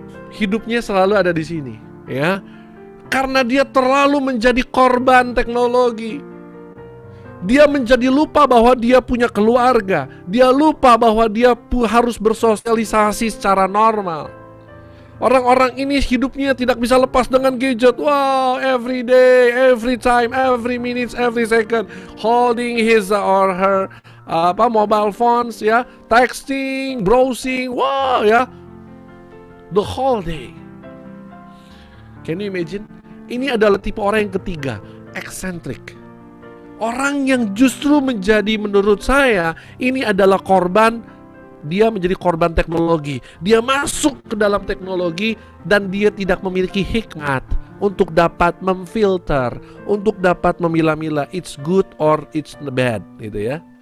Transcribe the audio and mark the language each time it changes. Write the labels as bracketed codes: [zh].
[id] Hidupnya selalu ada di sini, ya. Karena dia terlalu menjadi korban teknologi. Dia menjadi lupa bahwa dia punya keluarga. Dia lupa bahwa dia harus bersosialisasi secara normal. Orang-orang ini hidupnya tidak bisa lepas dengan gadget. [en] Wow, every day, every time, every minute, every second, holding his or her mobile phones, ya, texting, browsing, wow, ya, the whole day. Can you imagine? [id] Ini adalah tipe orang yang ketiga, eccentric. Orang yang justru menjadi, menurut saya, ini adalah korban. Dia menjadi korban teknologi. Dia masuk ke dalam teknologi dan dia tidak memiliki hikmat untuk dapat memfilter, untuk dapat memilah-milah [en] it's good or it's bad, [id] gitu ya.